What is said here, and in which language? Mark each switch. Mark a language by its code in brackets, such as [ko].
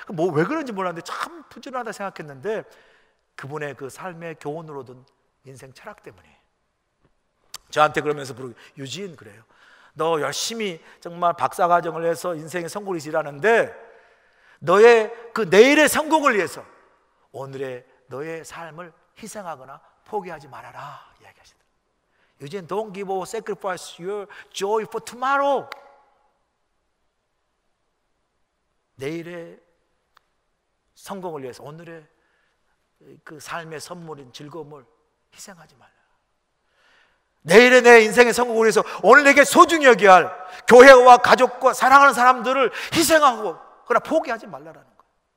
[ko] 뭐 왜 그런지 몰랐는데 참 부지런하다 생각했는데 그분의 그 삶의 교훈으로 얻은 인생 철학 때문에 저한테 그러면서 유진 그래요. 너 열심히 정말 박사과정을 해서 인생의 성공을 일하는데 너의 그 내일의 성공을 위해서 오늘의 너의 삶을 희생하거나 포기하지 말아라 이야기하시더라고요. [en] 유진, don't give or sacrifice your joy for tomorrow. [ko] 내일의 성공을 위해서 오늘의 그 삶의 선물인 즐거움을 희생하지 말라. 내일의 내 인생의 성공을 위해서 오늘 내게 소중히 여겨야 할 교회와 가족과 사랑하는 사람들을 희생하고 그러나 포기하지 말라라는 거예요.